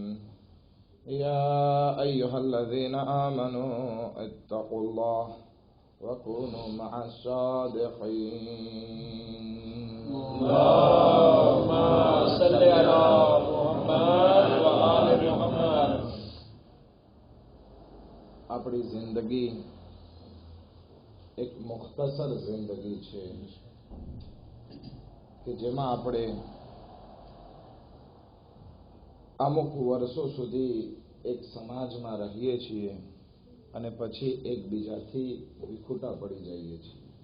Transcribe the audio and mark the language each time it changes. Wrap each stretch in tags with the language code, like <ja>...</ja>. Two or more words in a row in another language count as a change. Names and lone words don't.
<ar>يا أيها الذين آمنوا اتقوا الله وكونوا مع الصادقين. اللهم صل على محمد وآل محمد.</ar> <gu>આપણી જિંદગી એક મુખ્તસર જિંદગી છે કે જેમાં આપણે અમુક વર્ષો સુધી એક સમાજમાં રહીએ છીએ અને પછી એકબીજાથી વિખૂટા પડી જઈએ છીએ.</gu>